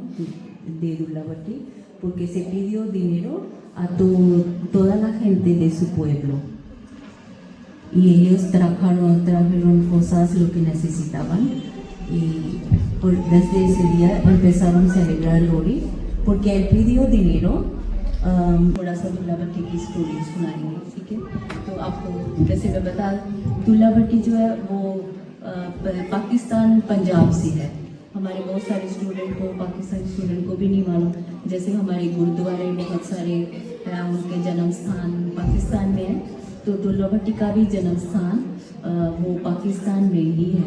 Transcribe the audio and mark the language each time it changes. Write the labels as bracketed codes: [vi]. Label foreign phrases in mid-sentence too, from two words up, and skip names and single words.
[es] De Dullabhatti, porque se pidió dinero a toda la gente de su pueblo. Y ellos trajeron cosas lo que necesitaban. Y desde ese día empezaron a celebrar Lori, porque él pidió dinero. [ur] تھوڑا سا دلا بھٹی کی اسٹوری سنائیں گے، ٹھیک ہے? تو آپ کو جیسے میں بتا، دلا بھٹی جو ہے وہ پاکستان پنجاب سے ہے. ہمارے بہت سارے اسٹوڈنٹ کو، پاکستانی اسٹوڈنٹ کو بھی نہیں معلوم. جیسے ہمارے گوردوارے بہت سارے ہیں، ان کے جنم استھان پاکستان میں ہے، تو دلا بھٹی کا بھی جنم استھان وہ پاکستان میں ہی ہے.